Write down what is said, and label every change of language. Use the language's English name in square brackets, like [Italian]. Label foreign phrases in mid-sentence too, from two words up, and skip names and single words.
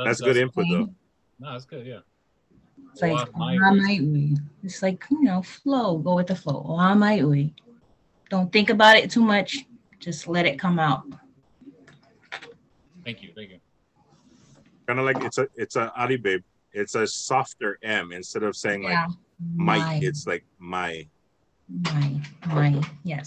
[English] that's good input, though. No, that's good, yeah. It's like [Hawaiian] oa mai ui. [English] It's like, flow. Go with the flow. [Hawaiian] Oa mai ui. [English] Don't think about it too much. Just let it come out. Thank you. Kind of like it's a ari, babe. It's a softer M instead of saying like might. It's like my. Yes.